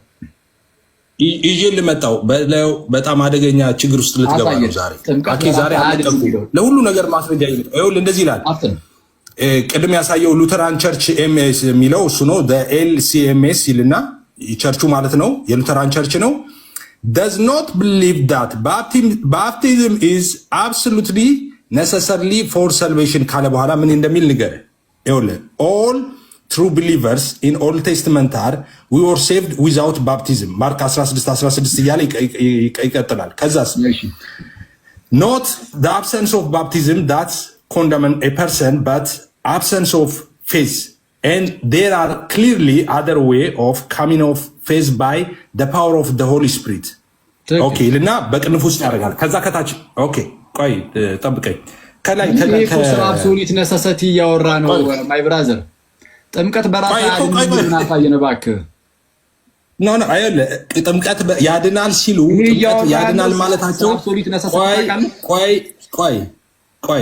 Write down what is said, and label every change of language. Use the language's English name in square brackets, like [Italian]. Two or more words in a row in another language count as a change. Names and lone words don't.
[Amharic] ይዤ ልመጣው በጣም አደገኛ ችግር ውስጥ ልትገባ ነው ዛሬ። ዛሬ ለሁሉ ነገር ማስረጃ እንደዚህ ይላል። ቅድም ያሳየው ሉተራን ቸርች ኤምኤስ የሚለው እሱ ነው። ኤልሲኤምኤስ ይልና ቸርቹ ማለት ነው፣ የሉተራን ቸርች ነው። [English] does not believe that baptism is absolutely necessarily for salvation [Amharic] ካለ በኋላ ምን እንደሚል ንገር። [English] all true believers in Old Testament are we were saved without baptism ማርክ 16:16 [Amharic] እያለ ይቀጥላል። [English] ከዛስ not the absence of baptism that condemn a person but absence of faith and there are clearly other way of coming of faith by the power of the Holy Spirit. [Amharic] ኦኬ ልና በቅንፍ ውስጥ ያደርጋል። ከዛ ከታች ኦኬ ቆይ ጠብቀኝ። ከላይ [English] absolute necessity [Amharic] እያወራ ነው [English] my brother። [Amharic] ጥምቀት በራሱ ያድናል እባክህ። ኖ አይደለ ጥምቀት ያድናል ሲሉ ጥምቀት ያድናል ማለታቸው ቆይ